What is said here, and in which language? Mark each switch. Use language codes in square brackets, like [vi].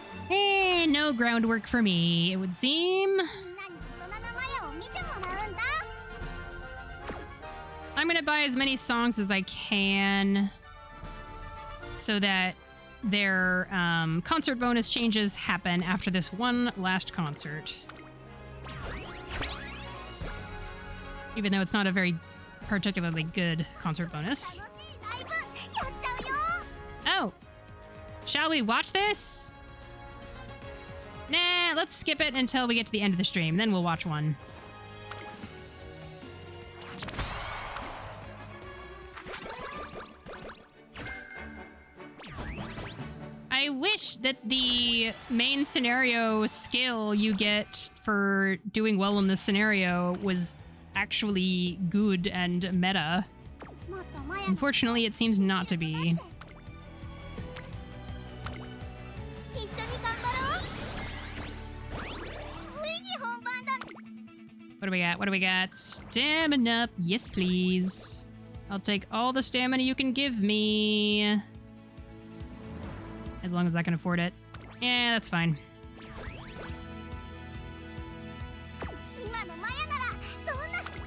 [en] Eh, no groundwork for me, it would seem. [ja] みんなに大人なマヤを見てもらうんだ [en] I'm gonna buy as many songs as I can so that their concert bonus changes happen after this one last concert. Even though it's not a very particularly good concert bonus. [ja] 楽しいライブやっちゃうよ [en] Oh! Shall we watch this? Nah, let's skip it until we get to the end of the stream, then we'll watch one. I wish that the main scenario skill you get for doing well in this scenario was actually good and meta. [ja] もっとマヤの [en] Unfortunately, it seems not to be. [ja] 一緒に頑張ろうついに本番だ [en] What do we got? What do we got? Stamina up. Yes, please. I'll take all the stamina you can give me. As long as I can afford it. Yeah, that's fine. [ja] 今のマヤならどんな